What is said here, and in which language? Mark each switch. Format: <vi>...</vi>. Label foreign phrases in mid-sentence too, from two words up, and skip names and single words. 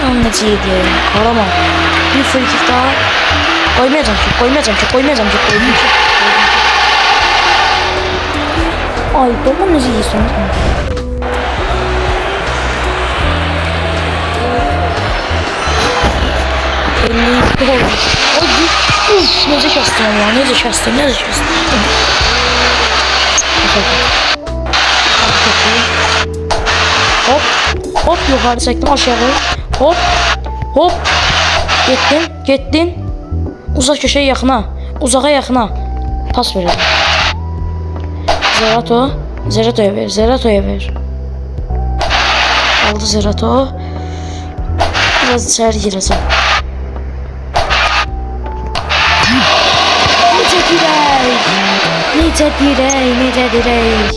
<az>necə yedi?</az> <tr>Karaman. Bir frikik daha. Koymayacağım ki.</tr> <az>Ay baba necə yiyirsən? Necə kəsdim ama, necə kəsdim.</az> <tr>Hop, yukarı çektim aşağı.</tr> <az>Hop. Getdin. Uzaq köşəyə yaxına. Uzağa yaxına.</az> <tr>Pas verelim. Zerato'ya ver. Aldı Zerato. Biraz içeri gireceğim.</tr> <az>Necə dirək.</az>